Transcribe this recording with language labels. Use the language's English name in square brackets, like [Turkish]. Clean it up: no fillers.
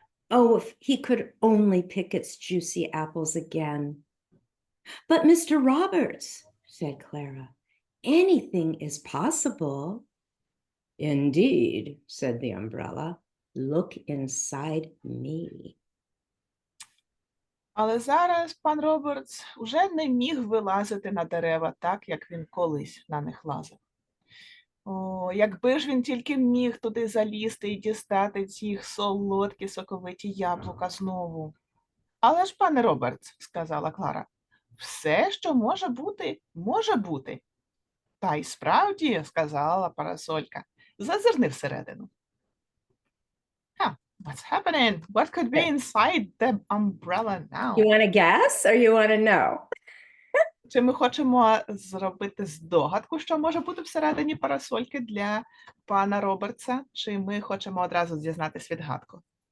[English] Oh, if he could only pick its juicy apples again. But Mr. Roberts, said Clara, anything is possible. Indeed, said the umbrella. Look inside me. [Ukrainian] Але зараз пан Робертс уже не міг вилазити на дерева так, як він колись на них лазив. О, якби ж він тільки міг туди залізти і дістати ці солодкі соковиті яблука знову. Але ж, пане Робертс, сказала Клара, все, що може бути, може бути. Та й справді, сказала парасолька, зазирни всередину. [English] What's happening? What could be inside the umbrella now? You want to guess or you want to know? [Ukrainian] Чи ми хочемо зробити здогадку, що може бути всередині парасольки для пана Робертса, чи ми хочемо одразу дізнатись відгадку?